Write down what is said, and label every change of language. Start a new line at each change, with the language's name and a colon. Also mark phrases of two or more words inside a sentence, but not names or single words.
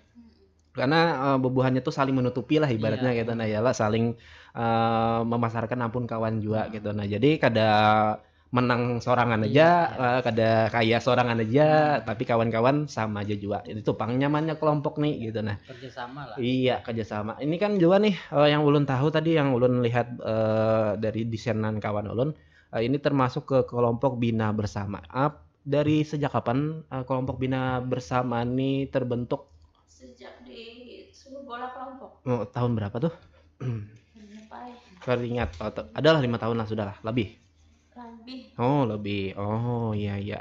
Banjar: Karena bubuhannya tuh saling menutupi lah ibaratnya gitu nah ya lah saling memasarkan ampun kawan juga gitu nah jadi kada menang sorangan aja kada kaya sorangan aja tapi kawan-kawan sama aja juga itu pang nyamannya kelompok nih gitu nah kerjasama lah. Iya kerjasama ini kan juga nih yang ulun tahu tadi yang ulun lihat dari desainan kawan ulun ini termasuk ke kelompok bina bersama dari sejak kapan kelompok bina bersama ini terbentuk? Sejak disuruh bola kelompok. Tahun berapa tuh? Teringat adalah 5 tahun lah sudah lah lebih. Lebih. Iya.